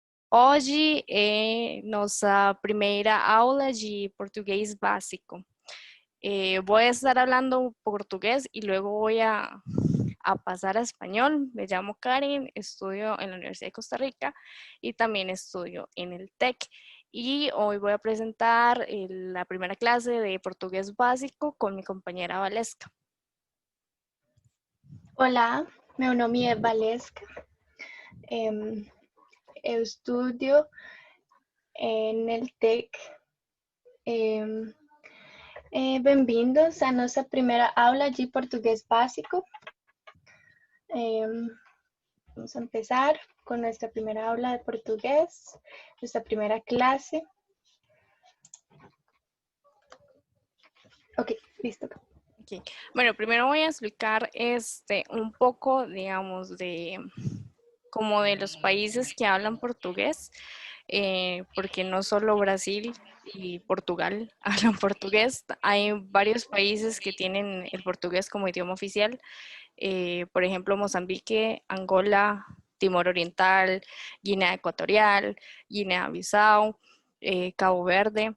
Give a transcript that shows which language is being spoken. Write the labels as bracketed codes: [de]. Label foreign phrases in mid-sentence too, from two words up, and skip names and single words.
[pt] Hoje é nossa primeira aula de português básico. [es] Voy a estar hablando portugués y luego voy a pasar a español. Me llamo Karen, estudio en la Universidad de Costa Rica y también estudio en el TEC. Y hoy voy a presentar la primera clase de portugués básico con mi compañera Valesca. [pt] Olá, meu nome é Valesca, eu [es] estudio en el TEC. [pt] Bem-vindos à nossa primeira aula de português básico. [es] Vamos a empezar con nuestra primera aula de portugués, nuestra primera clase. Ok, listo. Okay. Bueno, primero voy a explicar un poco, digamos, como de los países que hablan portugués, porque no solo Brasil y Portugal hablan portugués, hay varios países que tienen el portugués como idioma oficial, por ejemplo, Mozambique, Angola, Timor Oriental, Guinea Ecuatorial, Guinea-Bissau, Cabo Verde.